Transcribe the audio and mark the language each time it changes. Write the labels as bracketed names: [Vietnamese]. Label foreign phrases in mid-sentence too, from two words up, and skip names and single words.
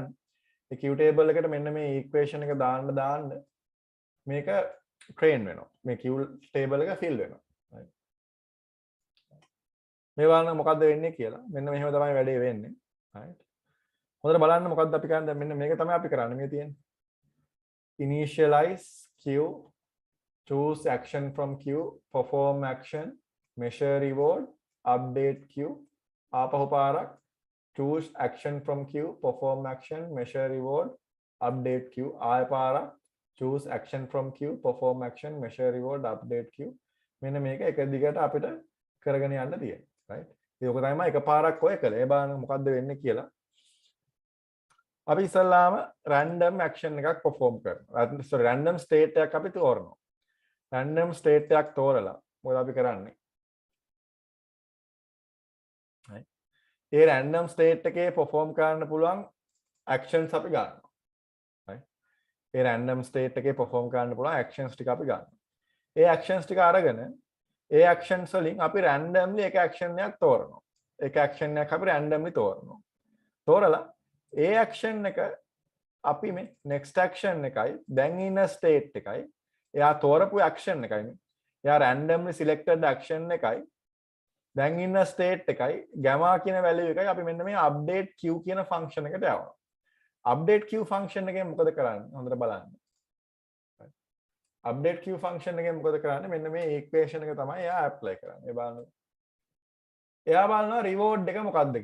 [Sinhala] ඒ [English] Q table [Sinhala] එකට මෙන්න මේ equation එක දාන්න මේක train වෙනවා. මේ [English] Q table [Sinhala] එක fill වෙනවා. right? මේ බලන්න මොකද්ද වෙන්නේ කියලා. මෙන්න මෙහෙම තමයි වැඩේ වෙන්නේ. right? හොඳට බලන්න මොකද්ද අපි කරන්නේ. මෙන්න මේක තමයි අපි කරන්නේ. මේ තියෙන්නේ. [English] Initialize Q, choose action from Q, perform action, measure reward, update Q. [Sinhala] ආපහු පාරක් [English] choose action from Q, perform action, measure reward, update Q. [Sinhala] ආය පාරක් [English] choose action from Q, perform action, measure reward, update Q. [Sinhala] මෙන්න මේක එක දිගට අපිට කරගෙන යන්න තියෙනවා. right? ඒක තමයි එක පාරක් ඔය කළේ. ඒ බලන්න මොකද්ද වෙන්නේ කියලා. අපි ඉස්සල්ලාම [English] random action [Sinhala] එකක් perform කරනවා. [English] sorry random state [Sinhala] එකක් අපි තෝරනවා. [English] random state [Sinhala] එකක් තෝරලා මොකද අපි කරන්නේ? right? ඒ [English] random state [Sinhala] එකේ perform කරන්න පුළුවන් actions අපි ගන්නවා. right? ඒ [English] random state [Sinhala] එකේ perform කරන්න පුළුවන් actions ටික අපි ගන්නවා. ඒ actions ටික අරගෙන ඒ actions වලින් අපි randomly එක action එකක් තෝරනවා. එක action එකක් අපි randomly තෝරනවා. තෝරලා ඒ action එක අපි මේ [English] next action [Sinhala] එකයි දැන් ඉන්න state එකයි එයා තෝරපු action එකයි එයා [English] randomly selected action [Sinhala] එකයි දැන් ඉන්න state එකයි gamma කියන value එකයි අපි මෙන්න මේ [English] update q [Sinhala] කියන function එකට යවනවා. [English] update q function [Sinhala] එකෙන් මොකද කරන්නේ? හොඳට බලන්න. [English] update q function [Sinhala] එකෙන් මොකද කරන්නේ? මෙන්න මේ equation එක තමයි එයා apply කරන්නේ. බලන්න. එයා බලනවා reward එක මොකක්ද කියලා.